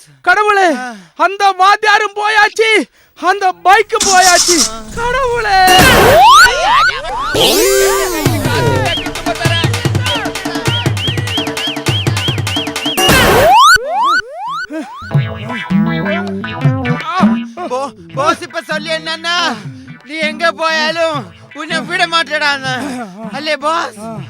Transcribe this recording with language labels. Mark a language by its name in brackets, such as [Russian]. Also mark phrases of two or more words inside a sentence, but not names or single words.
[Tamil] கடவுளே அந்த வாத்தியாரும் போயாச்சு அந்த பைக்கும் போயாச்சு. கடவுளே [Malayalam] ബോസ് ഇപ്പൊ [Tamil] சொல்லி என்னன்னா நீ எங்க போனாலும் உன்னை விட மாட்டான்னு അല്ലേ ബോസ്?